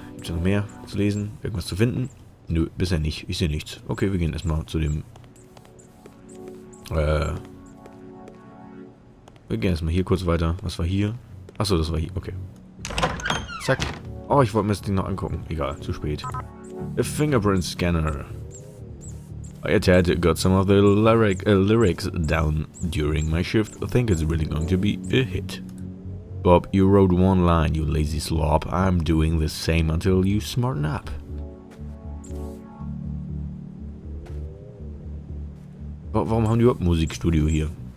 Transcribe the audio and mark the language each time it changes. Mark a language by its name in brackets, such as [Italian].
[German] Gibt's hier noch mehr zu lesen? Irgendwas zu finden? Nö, bisher nicht. Ich sehe nichts. Okay, wir gehen erstmal zu dem... Wir gehen erstmal hier kurz weiter. Was war hier? Achso, das war hier. Okay. Zack. Oh, ich wollte mir das Ding noch angucken. Egal, zu spät. [English] A fingerprint scanner. I had got some of the lyrics down during my shift. I think it's really going to be a hit. Bob, you wrote one line, you lazy slob. I'm doing the same until you smarten up. [German] Warum haben die überhaupt ein Musikstudio hier?